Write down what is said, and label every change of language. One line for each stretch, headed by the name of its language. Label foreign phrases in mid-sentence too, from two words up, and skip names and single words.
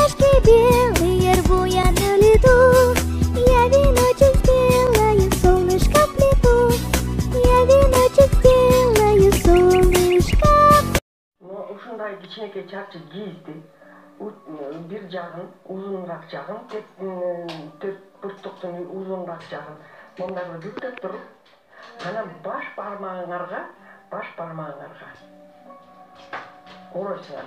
Russian: белые буяны лету. Я веночек сделаю, солнышко плету. Я веночек сделаю, солнышко.
Kyrgyz: Ушундай кичинекей чарчы кийизди бир жагын узунураак жагын төрт бурчтуктун узунураак жагын мындай бир бүктөп туруп анан баш бармагыңарга оройсуңар.